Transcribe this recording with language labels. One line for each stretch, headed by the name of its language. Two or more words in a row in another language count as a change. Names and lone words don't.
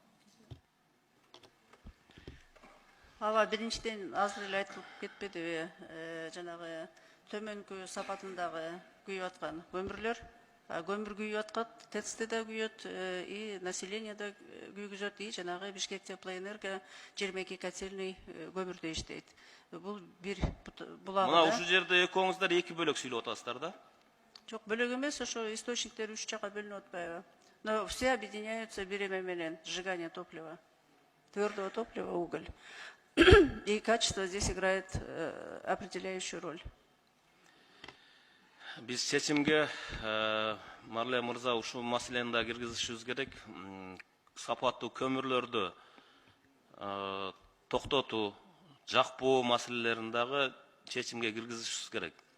Kyrgyz: Аба биринчиден азыр эле айтылып кетпедиби, жанагы төмөнкү сапатындагы күйүп аткан көмүрлөр, көмүр күйүп аткан, тестте да күйөт,
Russian: и население
Kyrgyz: да күйгүзөт, и жанагы Бишкек теплоэнерго 22 котельный көмүрдө иштейт. Бул бир булагы. Мына ушул жерде экөөңүздөр эки бөлөк сүйлөп атасыздар да? Жок, бөлөк эмес, ошо источниктер 3 жакка бөлүнүп атпайбы?
Russian: Но все объединяются
Kyrgyz: береме менен
Russian: сжигание топлива, твердого топлива, уголь. И качество здесь играет определяющую роль.
Kyrgyz: Биз чечимге Марле мырза ушул маселени да киргизишибиз керек. Сапаттуу көмүрлөрдү токтотуу, жакпоо маселелерин дагы чечимге киргизишибиз керек.